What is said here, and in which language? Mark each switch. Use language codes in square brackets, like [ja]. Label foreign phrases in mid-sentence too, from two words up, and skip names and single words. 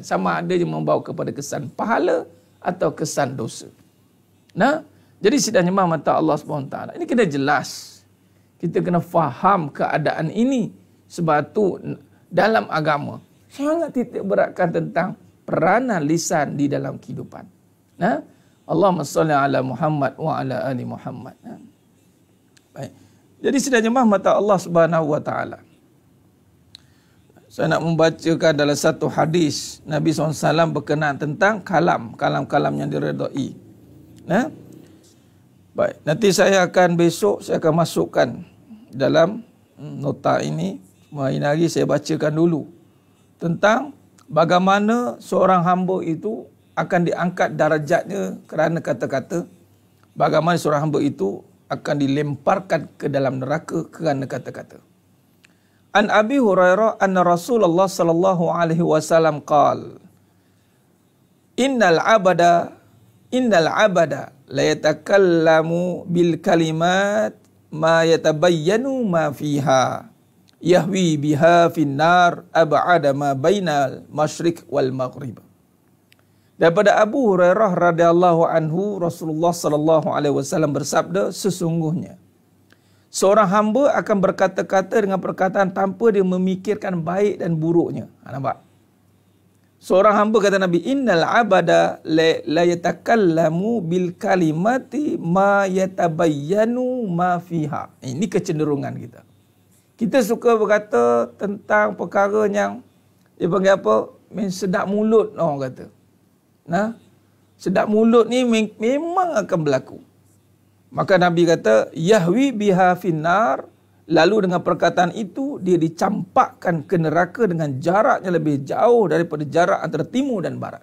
[ms] Sama ada je membawa kepada kesan pahala atau kesan dosa. Jadi sidang jemaah mata Allah SWT. Ini kena jelas. Kita kena faham keadaan ini. Sebab tu dalam agama sangat titik beratkan tentang peranan lisan di dalam kehidupan. [ar] اللهم صل على محمد وعلى آل محمد. [ms] Baik. Jadi sidang jemaah mata Allah [ar] سبحانه وتعالى. [ms] Saya nak membacakan dalam satu hadis Nabi SAW berkenaan tentang kalam-kalam yang diredai. Baik, nanti saya akan masukkan dalam nota ini. Hari ini saya bacakan dulu tentang bagaimana seorang hamba itu akan diangkat darjatnya kerana kata-kata. Bagaimana seorang hamba itu akan dilemparkan ke dalam neraka kerana kata-kata. [ar] عن أبي هريرة أن رسول الله صلى الله عليه وسلم قال إن العبد ليتكلم بالكلمة ما يتبين ما فيها يهوي بها في النار أبعد ما بين المشرق والمغرب. [ms] Daripada Abu Hurairah [ar] رضي الله عنه, [ms] Rasulullah [ar] صلى الله عليه وسلم [ms] bersabda, sesungguhnya seorang hamba akan berkata-kata dengan perkataan tanpa dia memikirkan baik dan buruknya. Nampak? Seorang hamba, kata Nabi, [ar] إن العبد ليتكلم بالكلمة ما يتبين ما فيها. [ms] Ini kecenderungan kita. Kita suka berkata tentang perkara yang dia panggil apa? Sedap mulut, orang kata. Sedap mulut ni memang akan berlaku. Maka Nabi kata, [ar] يهوي بها في النار, [ms] lalu dengan perkataan itu dia dicampakkan ke neraka dengan jarak yang lebih jauh daripada jarak antara timur dan barat.